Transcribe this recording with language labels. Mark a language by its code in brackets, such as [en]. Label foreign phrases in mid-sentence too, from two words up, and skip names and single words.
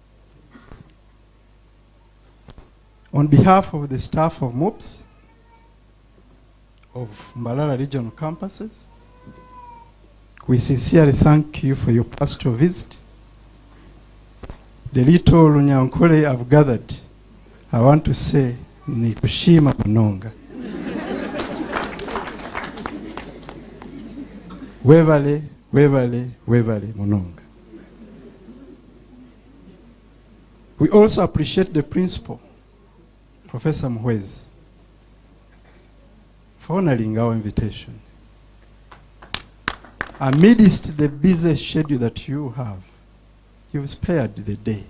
[en] On behalf of the staff of Mubs, of Mbarara regional campuses, we sincerely thank you for your pastoral visit. The little Runyankole I've gathered, I want to say, [nyn] ni kushima munonga. Wevale, wevale, wevale munonga. [en] We also appreciate the principal, Professor Muhwezi, for honoring our invitation. Amidst the busy schedule that you have, you've spared the day.